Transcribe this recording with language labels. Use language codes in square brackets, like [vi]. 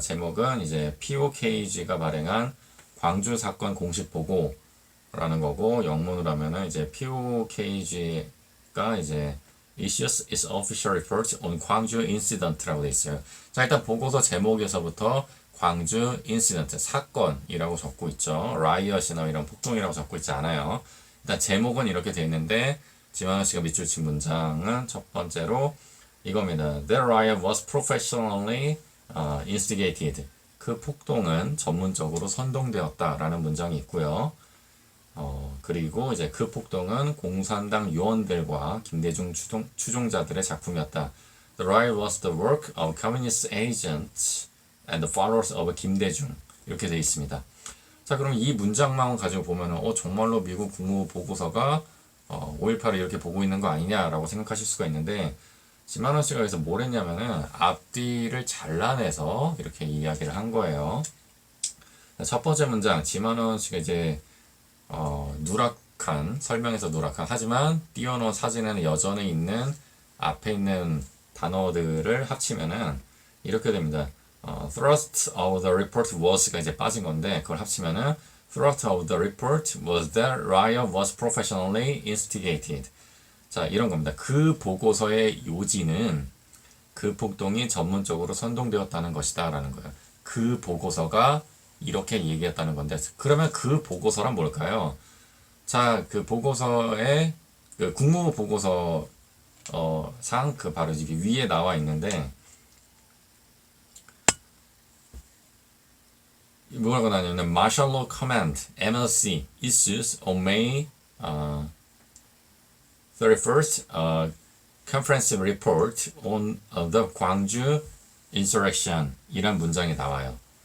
[ko] 제목은 이제 POKG가 발행한 광주 사건 공식 보고라는 거고 영문으로 하면은 이제 POKG가 이제 [en] Issues its official report on 광주 incident [ko] 라고 돼 있어요. 자, 일단 보고서 제목에서부터 광주 인시던트 사건이라고 적고 있죠. 라이엇이나 이런 폭동이라고 적고 있지 않아요. 일단 제목은 이렇게 돼 있는데 지만원 씨가 밑줄 친 문장은 첫 번째로 이겁니다. [en] The riot was professionally instigated. [ko] 그 폭동은 전문적으로 선동되었다라는 문장이 있고요. 그리고 이제 그 폭동은 공산당 요원들과 김대중 추종자들의 작품이었다. [en] The riot was the work of communist agents and the followers of 김대중. [ko] 이렇게 되어 있습니다. 자, 그럼 이 문장만 가지고 보면은 정말로 미국 국무부 보고서가 5.18을 이렇게 보고 있는 거 아니냐라고 생각하실 수가 있는데 지만원 씨가 여기서 뭘 했냐면은 앞뒤를 잘라내서 이렇게 이야기를 한 거예요. 첫 번째 문장, 지만원 씨가 이제 누락한, 설명에서 누락한, 하지만 띄워놓은 사진에는 여전히 있는 앞에 있는 단어들을 합치면은 이렇게 됩니다. [en] Thrust of the report was가 [ko] 이제 빠진 건데 그걸 합치면은 [en] Thrust of the report was that riot was professionally instigated. [ko] 자, 이런 겁니다. 그 보고서의 요지는 그 폭동이 전문적으로 선동되었다는 것이다 라는 거예요. 그 보고서가 이렇게 얘기했다는 건데 그러면 그 보고서란 뭘까요? 자, 그 보고서에 그 국무부 보고서 상 그 바로 여기 위에 나와 있는데 뭐라고 나냐면 [en] Martial Law Command MLC issues on May 31st comprehensive report on the 광주 insurrection [ko] 이란 문장이 나와요.